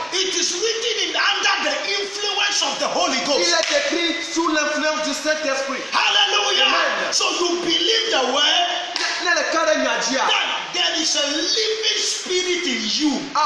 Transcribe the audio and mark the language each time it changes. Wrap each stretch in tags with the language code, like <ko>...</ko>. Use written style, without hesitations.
<en>It is written under the influence of the Holy Ghost.</en> <fr>Il est écrit sous l'influence du Saint-Esprit.</fr> <en>Hallelujah. Amen. So you believe the word. That there is a living spirit in you.</en>